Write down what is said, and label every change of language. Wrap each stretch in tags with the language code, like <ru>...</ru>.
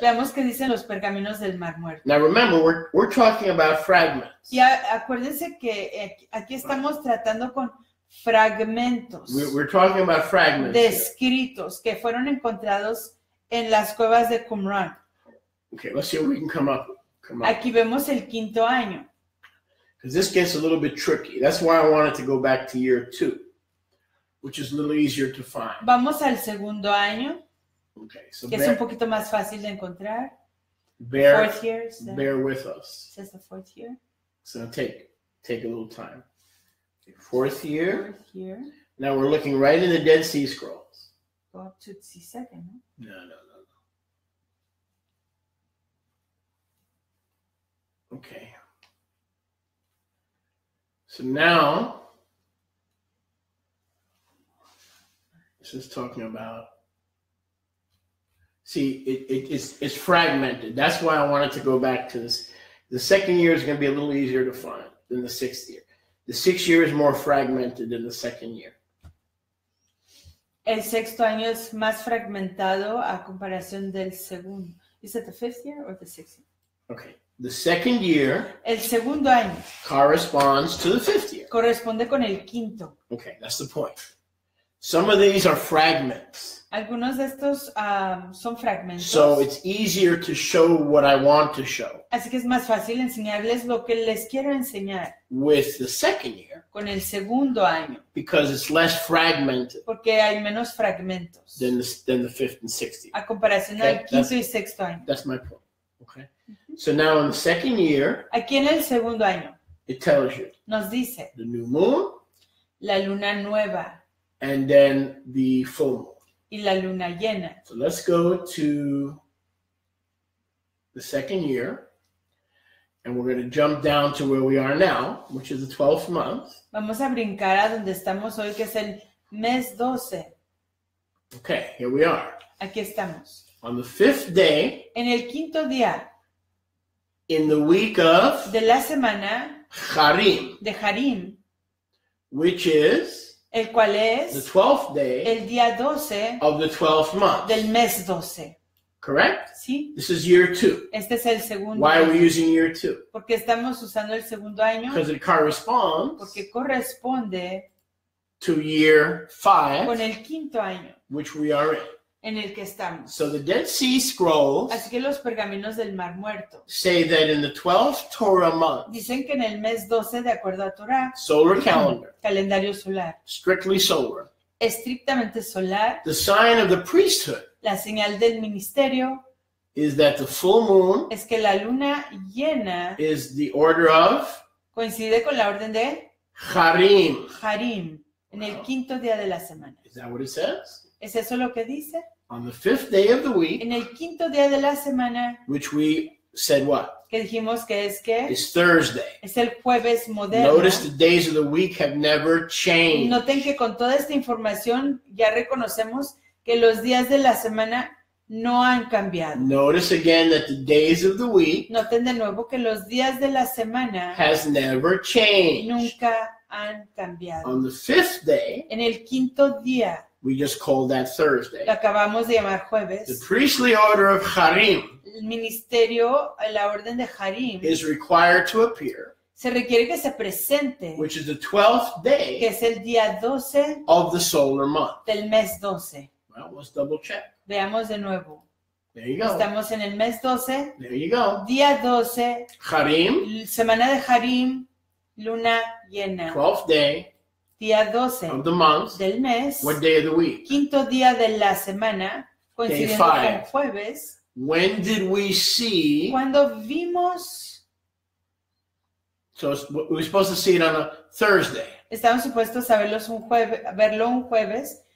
<es>Veamos qué dicen los pergaminos del Mar Muerto.</es> <en>Now remember, we're talking about fragments.</en> <es>Y acuérdense que aquí estamos tratando con fragmentos</es> <en>We're talking about fragments.</en> <es>de</es> <en>here.</en> <es>escritos que fueron encontrados en las cuevas de Qumran.</es> <en>Okay, let's see what we can come up with.</en> <es>Aquí vemos el quinto año.</es> <en>Because this gets a little bit tricky. That's why I wanted to go back to year 2, which is a little easier to find.</en> <es>Vamos al segundo año,</es> <en>Okay, so</en> <es>que es un poquito más fácil de encontrar.</es> <en>bear Fourth year. with us. Says the fourth year. It's going to take a little time. 4th year. Fourth year. Now we're looking right in the Dead Sea Scrolls. Go up to the second, no? No. Okay. So now, this is talking about, see, it's fragmented. That's why I wanted to go back to this. The 2nd year is going to be a little easier to find than the 6th year. The 6th year is more fragmented than the 2nd year.</en> <es>El sexto año es más fragmentado a comparación del segundo.</es> <en>Is it the 5th year or the 6th year? Okay. The 2nd year</en> <es>El segundo año</es> <en>corresponds to the 5th year.</en> <es>corresponde con el quinto.</es> <en>Okay, that's the point. Some of these are fragments.</en> <es>Algunos de estos son fragmentos.</es> <en>So it's easier to show what I want to show.</en> <es>Así que es más fácil enseñarles lo que les quiero enseñar</es> <en>With the second year,</en> <es>con el segundo año,</es> <en>because it's less fragmented</en> <es>porque hay menos fragmentos</es> <en>than the fifth and sixth year.</en> <es>a comparación</es> <en>Okay,</en> <es>al quinto y sexto año.</es> <en>That's my point. Okay. So now in the second year,</en> <es>Aquí en el segundo año</es> <en>it tells you</en> <es>nos dice</es> <en>the new moon</en> <es>la luna nueva</es> <en>and then the full moon.</en> <es>y la luna llena.</es> <en>So let's go to the second year, and we're going to jump down to where we are now, which is the 12th month.</en> <es>Vamos a brincar a donde estamos hoy, que es el mes 12.</es> <en>Okay, here we are.</en> <es>Aquí estamos.</es> <en>On the fifth day,</en> <es>En el quinto día</es> <en>in the week of</en> <es>de la semana</es> <en>Harim,</en> <es>de Harim,</es> <en>which is</en> <es>el cual</es> <en>the</en> <es>es</es> <en>12th day</en> <es>el día 12</es> <en>of the 12th month.</en> <es>del mes 12.</es> <en>Correct?</en> <es>¿Sí?</es> <en>This is year 2.</en> <es>Este es el segundo</es> <en>Why are we</en> <es>año.</es> <en>using year 2?</en> <es>¿Por qué estamos usando el segundo año?</es> <en>Because it corresponds</en> <es>Porque corresponde</es> <en>to year 5,</en> <es>con el quinto año</es> <en>which we are in.</en> <es>en el que estamos.</es> <en>So the Dead Sea Scrolls</en> <es>Así que los pergaminos del Mar Muerto</es> <en>say that in the 12th Torah month,</en> <es>dicen que en el mes 12, de acuerdo a Torah,</es> <en>solar calendar,</en> <es>calendario solar,</es> <en>strictly solar,</en> <es>estrictamente solar,</es> <en>the sign of the priesthood</en> <es>la señal del ministerio</es> <en>is that the full moon</en> <es>es que la luna llena</es> <en>is the order of</en> <es>coincide con la orden de</es> <en>Harim.</en> <es>Harim, en el quinto día de la semana.</es> <en>Is that what it says?</en> <es>¿Es eso lo que dice?</es> <en>On the 5th day of the week,</en> <es>En el quinto día de la semana,</es> <en>which we said what?</en> <es>que dijimos que</es> <en>It's Thursday.</en> <es>es el jueves moderno.</es> <en>Notice the days of the week have never changed.</en> <es>Noten que con toda esta información ya reconocemos que los días de la semana no han cambiado.</es> <en>Notice again that the days of the week</en> <es>Noten de nuevo que los días de la semana</es> <en>has never changed.</en> <es>nunca han cambiado.</es> <en>On the 5th day,</en> <es>En el quinto día,</es> <en>we just called that Thursday.</en> <es>lo acabamos de llamar</es> <en>The</en> <es>jueves,</es> <en>priestly order of Harim</en> <es>el ministerio, la orden de Harim,</es> <en>is required to appear,</en> <es>se requiere que se presente,</es> <en>which is the 12th</en> <es>que</es> <en>day</en> <es>es el día 12</es> <en>of the solar month.</en> <es>del mes 12.</es> <en>Well, let's double check.</en> <es>Veamos de nuevo.</es> <en>There you go.</en> <es>Estamos en el mes 12,</es> <en>There you go.</en> <es>día 12,</es> <en>Harim,</en> <es>semana de Harim, luna llena.</es> <en>12th day</en> <es>Día 12</es> <en>of the month.</en> <es>del mes,</es> <en>What day of the week?</en> <es>quinto día de la semana, coincidiendo con</es> <en>five.</en> <es>jueves,</es> <en>When did we see?</en> <es>cuando vimos,</es> <en>So we're supposed to see it on a Thursday.</en> <es>estamos supuestos a verlo un jueves.</es>